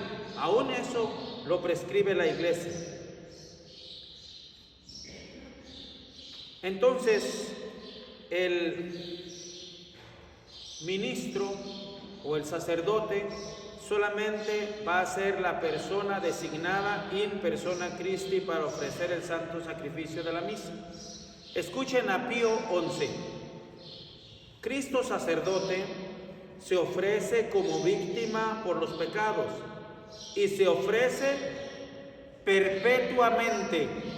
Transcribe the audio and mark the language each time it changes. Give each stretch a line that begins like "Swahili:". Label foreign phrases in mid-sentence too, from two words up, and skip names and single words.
Spanish: Aún eso lo prescribe la iglesia. Entonces, el ministro o el sacerdote solamente va a ser la persona designada
Latin: in persona Christi
Spanish: para ofrecer el santo sacrificio de la misa. Escuchen a Pío XI. Cristo sacerdote se ofrece como víctima por los pecados y se ofrece perpetuamente.